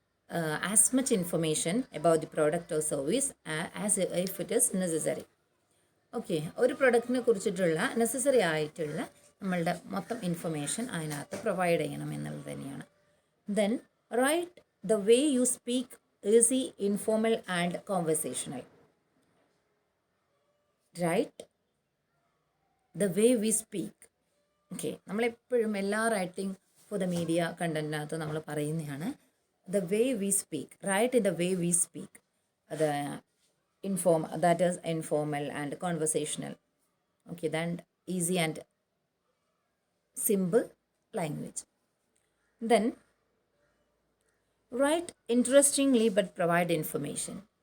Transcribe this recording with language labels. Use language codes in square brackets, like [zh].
[en] as much information about the product or service as if it is necessary. [ml] Okay, ഒരു പ്രൊഡക്റ്റിനെ കുറിച്ചിട്ടുള്ള necessary ആയിട്ടുള്ള നമ്മളുടെ മൊത്തം ഇൻഫർമേഷൻ അതിനകത്ത് പ്രൊവൈഡ് ചെയ്യണം എന്നുള്ളത് തന്നെയാണ്. [en] Then write the way you speak easy, informal and conversational. Write the way we speak. [ml] Okay, നമ്മളെപ്പോഴും എല്ലാ റൈറ്റിംഗ് ഫോർ ദ മീഡിയ കണ്ടൻറ്റിനകത്ത് നമ്മൾ പറയുന്നതാണ് [en] the way we speak, right? In the way we speak, the that is informal and conversational. Okay, then easy and simple language. Then write interestingly but provide information.